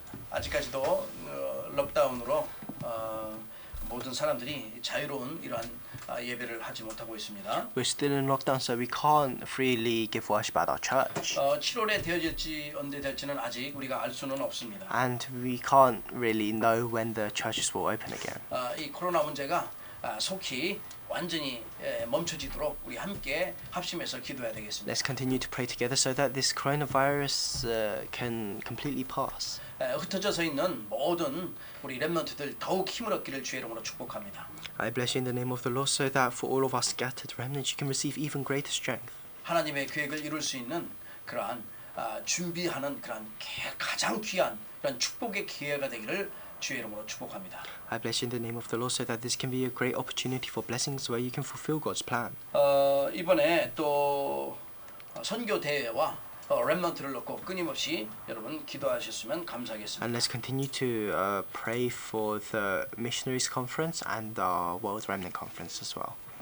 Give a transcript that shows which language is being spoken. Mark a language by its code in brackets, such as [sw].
[ko] 아직까지도 록다운으로 모든 사람들이 자유로운 이러한 예배를 하지 못하고 있습니다. [en] We're still in lockdown, so we can't freely give worship at our church. [ko] 7월에 되어질지 언제 될지는 아직 우리가 알 수는 없습니다. [en] And we can't really know when the churches will open again. [ko] 이 코로나 문제가 속히 완전히 멈춰지도록 우리 함께 합심해서 기도해야 되겠습니다. [en] Let's continue to pray together so that this coronavirus can completely pass. [ko] 흩어져서 있는 모든 우리 렘넌트들 더욱 힘을 얻기를 주의 이름으로 축복합니다. [en] I bless you in the name of the Lord so that for all of us scattered remnants you can receive even greater strength. [ko] 하나님의 계획을 이룰 수 있는 그러한 준비하는 그러한 가장 귀한 그런 축복의 기회가 되기를 주의 이름으로 축복합니다. [en] I bless you in the name of the Lord so that this can be a great opportunity for blessings where you can fulfill God's plan. [ko] 이번에 또 선교 대회와 렘넌트를 놓고 끊임없이 여러분 기도하셨으면 감사하겠습니다. [en] And let's continue to pray for the missionaries conference and the World Remnant Conference as well.